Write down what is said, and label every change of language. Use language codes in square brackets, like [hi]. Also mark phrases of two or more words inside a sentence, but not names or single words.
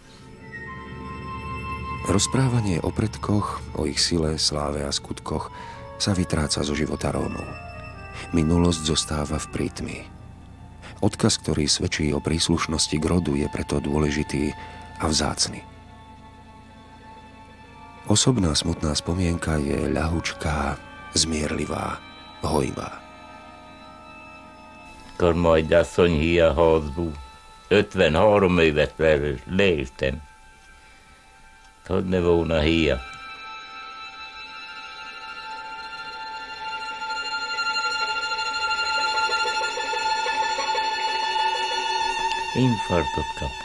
[sk] Rozprávanie o predkoch, o ich sile, sláve a skutkoch sa vytráca zo života Rómov. Minulosť zostáva v prítmi. Odkaz, ktorý svedčí o príslušnosti k rodu, je preto dôležitý a vzácny. Osobná smutná spomienka je ľahučká, zmierlivá, hojivá. [hu] Akkor majd asszony híja házból. 53 évet leéltem. Hogy ne volna híja. Infarktot kapott.